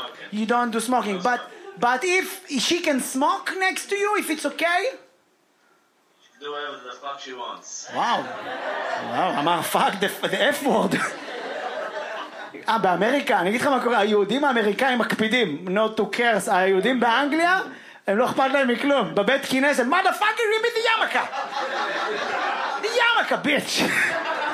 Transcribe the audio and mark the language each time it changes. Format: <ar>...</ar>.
<en>You don't do smoking, but if she can smoke next to you, if it's okay... Do whatever the fuck she wants.</en> <he>וואו. וואו, אמר</he> <en>fuck the F word.</en> <he>באמריקה, אני אגיד לך מה קורה, היהודים האמריקאים מקפידים,</he> <en>not to curse,</en> <he>היהודים באנגליה, הם לא אכפת להם מכלום. בבית כנסת,</he> <en>motherfucker, give me the yarmulke. The yarmulke, bitch.</en>